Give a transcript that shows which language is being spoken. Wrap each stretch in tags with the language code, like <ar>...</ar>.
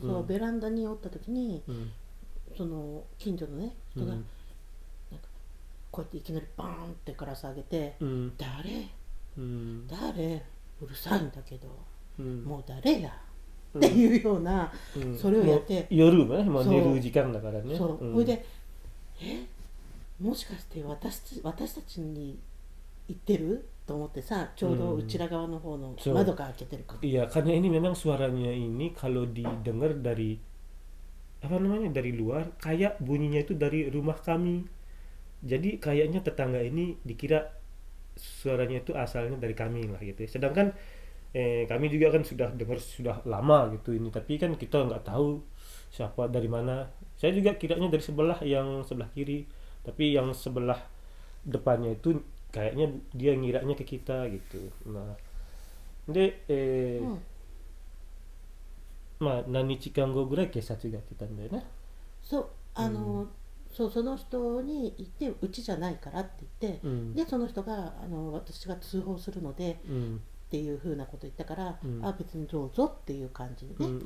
<ja>そう、ベランダにおった時に、その近所のね人が、なんかこうやっていきなりバーンってガラス上げて、誰、うるさいんだけど、もう誰やっていうような、それをやって、夜はね、もう寝る時間だからね。そう、それで、もしかして私たちに言ってると思ってさ、ちょうどうちら側の方の窓が開けてるから。</ja> <id>Iya, karena ini memang suaranya ini kalau didengar dari apa namanya, dari luar, kayak bunyinya itu dari rumah kami. Jadi kayaknya tetangga ini dikira suaranya itu asalnya dari kami lah gitu. Sedangkan kami juga kan sudah dengar sudah lama gitu ini, tapi kan kita nggak tahu siapa dari mana. Saya juga kiranya dari yang sebelah kiri, tapi yang sebelah depannya itu kayaknya dia ngiranya ke kita gitu.</id> <ja>Nah, de何日間後ぐらい警察が来たんだよね。そう、そう、その人に言ってうちじゃないからって言って、でその人が私が通報するので、っていう風なこと言ったから、あ、別にどうぞっていう感じでね。</ja>